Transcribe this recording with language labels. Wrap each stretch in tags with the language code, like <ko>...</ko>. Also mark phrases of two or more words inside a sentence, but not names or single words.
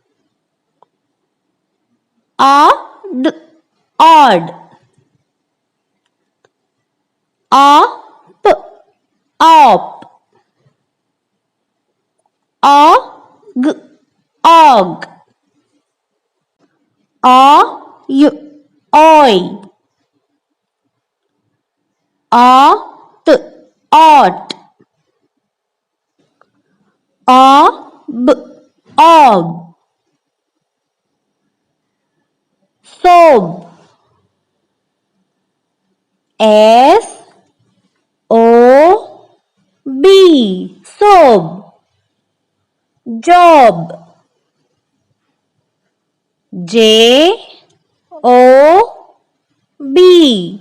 <en>Odd, odd. Op, op. Og, og. Oy, oy. Ot, ot. Ob, ob. Sob. S, O, B. Sob. Job. J, O, B.</en>